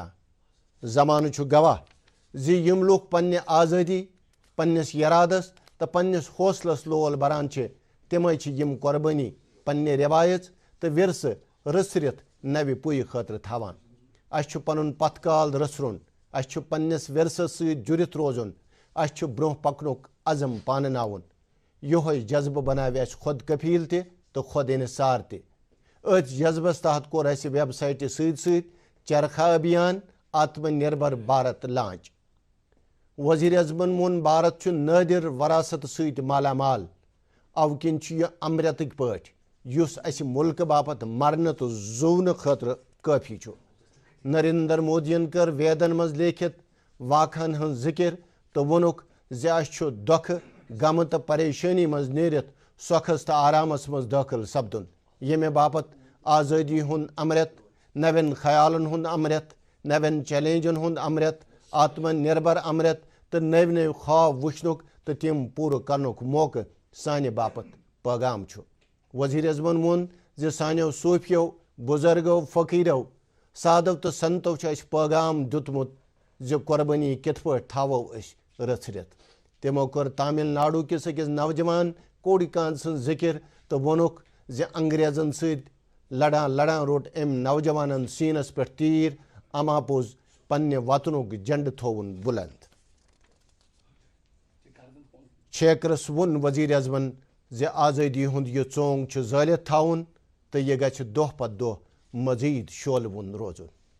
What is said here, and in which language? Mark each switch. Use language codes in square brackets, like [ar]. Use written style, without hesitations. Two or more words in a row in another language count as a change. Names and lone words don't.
[ks] जमान गवाह जी यम लोग पन्ने आज़ादी पन्निस इरादस तो पन्निस हौसलस लोल बरान तमें यम कुर्बानी पन्ने रिवायत तो विरस रसरित नवि पुय खतर थवान। अस पनुन पतकाल रसरुन اس پنس ورثس ست جڑت روزن اس برہ پکنک عزم پانناون یہ جذبہ بناوِ اس خود کفیل تہ تو خود انحصار تہ ات جذبس تحت کور اس ویب سائٹ ست ست چرخہ ابھیان آتم نربھر بھارت لانچ وزیر اعظمن مون بھارت نادر وراثت ست مالا مال او کن یہ امرتک پاٹ یس اس ملک باپت مرن تو زون خاطر کافی نریندر مودین کر ویدن مز لیکھت واقعن ہن ذکر تو وونک اس دکھ غم تو پریشانی مز نیرت سوکھس تو آرامس مز داخل سپدن یمہ باپت آزادی ہند امرت نوین خیالن ہند امرت نوین چیلنجن ہند امرت آتم نربھر امرت تو نو نو خواب وچنک تو تم پور کرنک موقع سانہ باپت پیغام وزیر اعظمن وون سانو صوفیو بزرگو فقیرو سادو تو سنتو اس پیغام دتمت قربانی کت پہ تھاو رچھرت تمو کر تامل ناڈو کس اکس نوجوان کوڑی کان سن ذکر تو وونک انگریزن ست لڑان لڑان روٹ ام نوجوانن سینس پہ تیر اما پوز پنہ وطنک جنڈ تھون بلند شیکرس ون وزیر اعظمن آزادی ہند یہ ژونگ زالت تھاون تو یہ گھہ دہ پتہ دہ مزید شعلہ ون روزن